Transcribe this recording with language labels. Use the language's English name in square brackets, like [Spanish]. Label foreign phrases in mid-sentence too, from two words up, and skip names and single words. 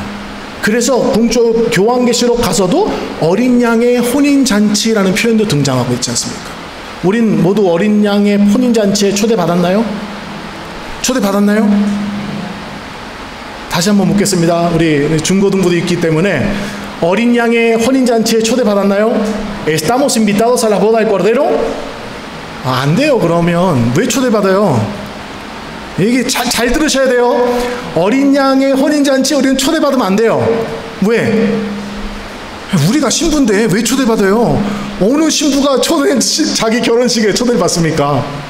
[Korean] 그래서 동쪽 교황계시록 가서도 어린 양의 혼인잔치라는 표현도 등장하고 있지 않습니까? 우린 모두 어린 양의 혼인잔치에 초대받았나요? 초대받았나요? 다시 한번 묻겠습니다. 우리 중고등부도 있기 때문에 어린 양의 혼인잔치에 초대받았나요? [Spanish] ¿Estamos invitados a la boda del cordero? [Korean] 안 돼요. 그러면 왜 초대받아요? 이게 잘 들으셔야 돼요. 어린 양의 혼인잔치에 우리는 초대받으면 안 돼요. 왜? 우리가 신부인데 왜 초대받아요? 어느 신부가 자기 결혼식에 초대를 받습니까?